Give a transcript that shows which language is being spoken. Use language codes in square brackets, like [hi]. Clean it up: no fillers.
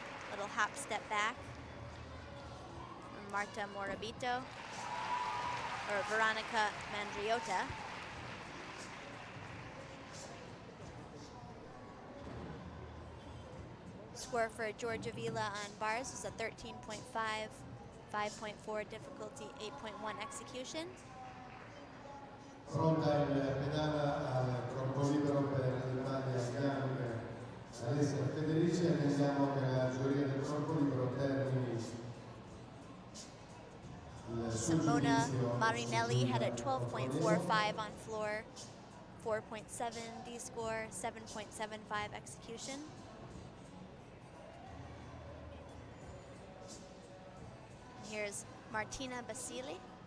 [en] Little hop step back. And Marta Morabito, or Veronica Mandriota. Score for Georgia Vila on bars was a 13.5, 5.4 difficulty, 8.1 execution. [it] Pronta in pedana al corpo libero per l'Italia Young, Alessia Federici, attendiamo che la giuria del corpo libero termini. [en] Simona Marinelli had a 12.45 on floor, 4.7 D score, 7.75 execution. Here's Martina Basili.